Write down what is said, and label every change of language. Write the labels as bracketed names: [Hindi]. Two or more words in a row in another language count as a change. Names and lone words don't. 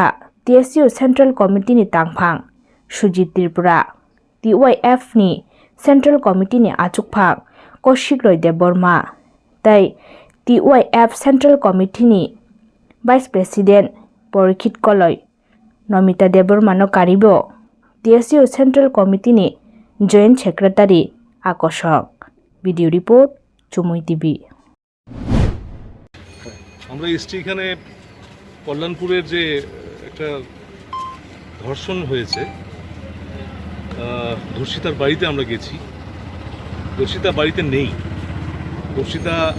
[Kok Borok] TSU [English] Central Committee [Kok Borok] ni tangphang Sujit Tripura TYF ni [English] Central Committee [Kok Borok] ni achukphang Kaushik Roy Deborma tai TYF Central Committee ni [English] Vice President [Kok Borok] Porikit Koloi Nomita Deborma no karibo TSU [English] Central Committee [Kok Borok] ni [English] Joint Secretary [Kok Borok] Akoshok [English] Video Report [Kok Borok] Chumui TV [Bangla] আমরা এসছি এখানে কল্যাণপুরের যে একটা ধর্ষণ হয়েছে ধর্ষিতার বাড়িতে আমরা গেছি ধর্ষিতা বাড়িতে নেই ধর্ষিতা